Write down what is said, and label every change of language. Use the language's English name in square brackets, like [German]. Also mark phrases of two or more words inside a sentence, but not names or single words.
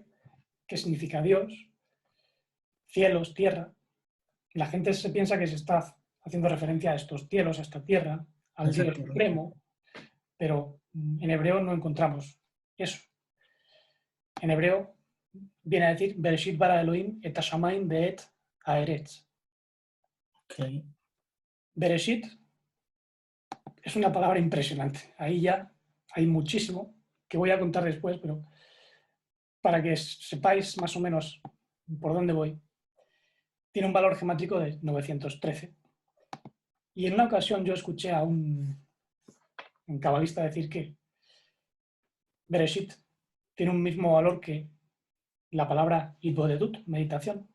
[Spanish] ¿Qué significa Dios? Cielos, tierra. La gente se piensa que se está haciendo referencia a estos cielos, a esta tierra, al Dios Exacto. supremo, pero en hebreo no encontramos eso. En hebreo viene a decir [Hebrew] בראשית ברא אלהים את השמים ואת הארץ. [Spanish] Ok. Bereshit es una palabra impresionante. Ahí ya hay muchísimo que voy a contar después, pero para que sepáis más o menos por dónde voy. Tiene un valor gemátrico de 913. Y en una ocasión yo escuché a un cabalista decir que Bereshit tiene un mismo valor que la palabra Hitbodedut, meditación.